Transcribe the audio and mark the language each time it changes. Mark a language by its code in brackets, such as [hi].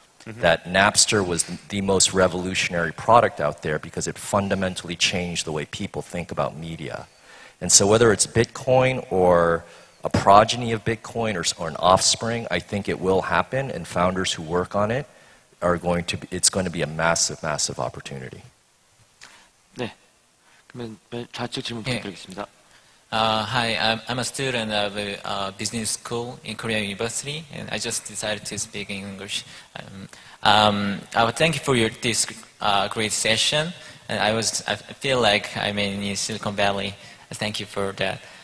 [en] That Napster was the most revolutionary product out there because it fundamentally changed the way people think about media. And so whether it's Bitcoin or a progeny of Bitcoin or an offspring, I think it will happen, and founders who work on it it's going to be a massive, massive opportunity. [ko] 네, 그러면 좌측 질문 부탁드리겠습니다. [en] Hi, I'm a student of a business school in Korea University, and I just decided to speak in English. I would thank you for this great session, and I feel like I'm in Silicon Valley. Thank you for that.